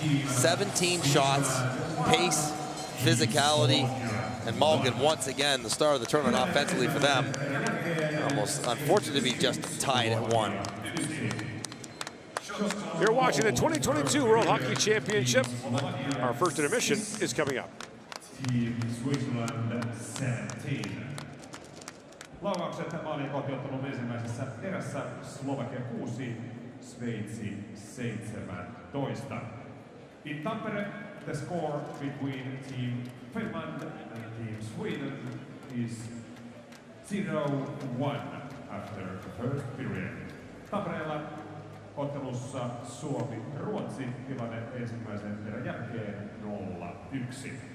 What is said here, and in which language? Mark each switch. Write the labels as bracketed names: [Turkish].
[English] 17 shots, pace, physicality, and Malgin once again the star of the tournament offensively for them. Almost unfortunate to be just tied at 1. You're watching the 2022 World Hockey Championship. Our first intermission is coming up. Team Switzerland 17. [Finnish] Laukaukset maalin kotiottelun ensimmäisessä erässä Slovakia 6, Sveitsi 17. [English] In Tampere, the score between Team Finland and Team Sweden is 0-1 after the first period. [Finnish] Tampereella ottelussa Suomi-Ruotsi tilanne ensimmäisen erän jälkeen 0-1.